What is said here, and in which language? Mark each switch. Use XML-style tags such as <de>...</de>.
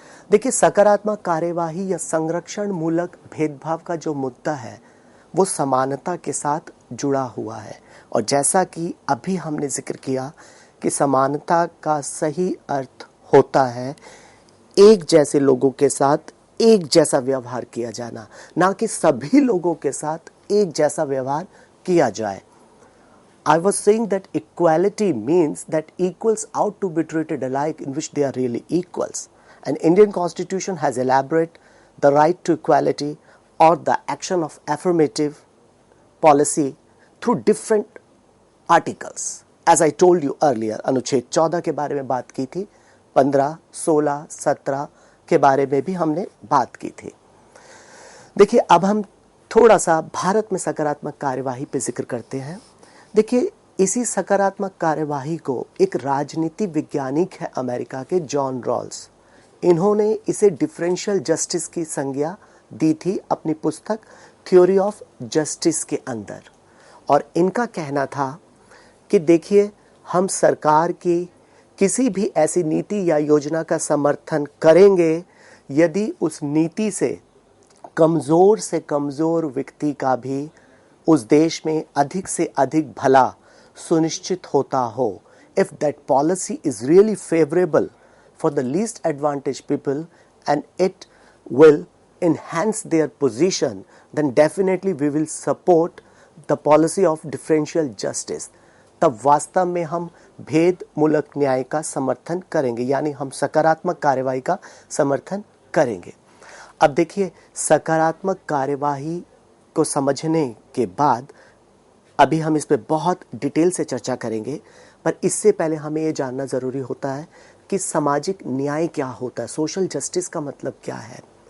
<hi>देखिए, सकारात्मक कार्यवाही या संरक्षण मूलक भेदभाव का जो मुद्दा है वो समानता के साथ जुड़ा हुआ है। और जैसा कि अभी हमने जिक्र किया कि समानता का सही अर्थ होता है एक जैसे लोगों के साथ एक जैसा व्यवहार किया जाना, ना कि सभी लोगों के साथ एक जैसा व्यवहार किया जाए।</hi> <en>I was saying that equality means that equals ought to be treated alike in which they are really equals. And Indian Constitution has elaborated the right to equality or the action of affirmative policy through different articles. As I told you earlier,</en> <hi>अनुच्छेद 14 के बारे में बात की थी, 15, 16, 17 के बारे में भी हमने बात की थी। देखिए, अब हम थोड़ा सा भारत में सकारात्मक कार्यवाही पे जिक्र करते हैं। देखिए, इसी सकारात्मक कार्यवाही को एक राजनीति वैज्ञानिक है अमेरिका के, जॉन रॉल्स, इन्होंने इसे डिफरेंशियल जस्टिस की संज्ञा दी थी अपनी पुस्तक थ्योरी ऑफ जस्टिस के अंदर। और इनका कहना था कि देखिए, हम सरकार की किसी भी ऐसी नीति या योजना का समर्थन करेंगे यदि उस नीति से कमज़ोर व्यक्ति का भी उस देश में अधिक से अधिक भला सुनिश्चित होता हो।</hi> <en>If that policy is really favorable for the least advantaged people and it will enhance their position, then definitely we will support the policy of differential justice.</en> <hi>तब वास्तव में हम भेद मूलक न्याय का समर्थन करेंगे, यानी हम सकारात्मक कार्यवाही का समर्थन करेंगे। अब देखिए, सकारात्मक कार्यवाही को समझने के बाद अभी हम इस पे बहुत डिटेल से चर्चा करेंगे, पर इससे पहले हमें ये जानना ज़रूरी होता है कि सामाजिक न्याय क्या होता है, सोशल जस्टिस का मतलब क्या है।</hi>